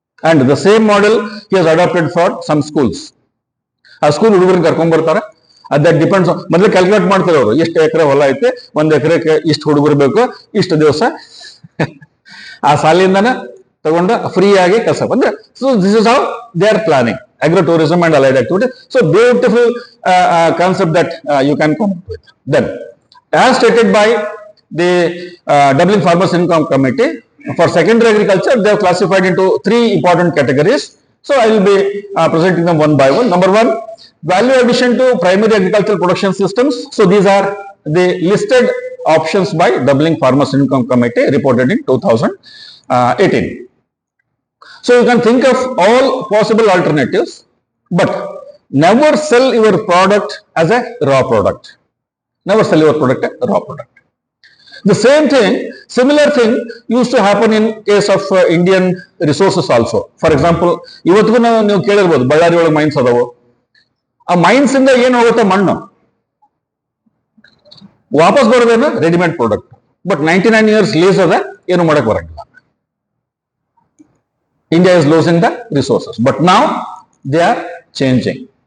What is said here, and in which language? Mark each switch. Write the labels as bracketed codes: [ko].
[en] And the same model he has adapted for some schools. [kn] ಆ school ಹುಡುಗರನ್ನ ಕರ್ಕೊಂಡ್ ಬರ್ತಾರೆ. [en] That depends. [kn] ಮೊದಲು ಕ್ಯಾಲ್ಕುಲೇಟ್ ಮಾಡ್ತಾರೆ ಅವರು, ಎಷ್ಟು ಎಕರೆ ಹೊಲ ಐತೆ, 1 ಎಕರೆಗೆ ಇಷ್ಟು ಹುಡುಗರು ಬೇಕು, ಇಷ್ಟು ದಿವಸ ಆ ಸಾಲಿಂದನ ತಗೊಂಡು ಫ್ರೀ ಆಗಿ ಕೆಲಸ ಬಂದ್ರೆ. [en] So this is how they are planning agro tourism and allied activities. So beautiful concept that you can come up with. Then, as stated by the Dublin Farmers Income Committee, for secondary agriculture, they have classified into 3 important categories. So I will be presenting them one by one. Number 1, value addition to primary agricultural production systems. So these are the listed options by Dublin Farmers Income Committee reported in 2018. So you can think of all possible alternatives, but never sell your product as a raw product. Never sell your product as a raw product. The same thing, similar thing used to happen in case of Indian resources also. [kn] For example, ಇವತ್ತಿಗೂ ನೀವು ಕೇಳಿರ್ಬೋದು, ಬಳ್ಳಾರಿ ಒಳಗೆ mains ಅದಾವು. ಆ mains ಇಂದ ಏನು ಹೋಗುತ್ತೆ, ಮಣ್ಣು ವಾಪಸ್ ಬರೋದೇನು readymade product. But 99 years lease ಅದ, ಏನು ಮಾಡಕ್ ಬರಂಗಿಲ್ಲ. [en] India is losing the resources, but now they are changing.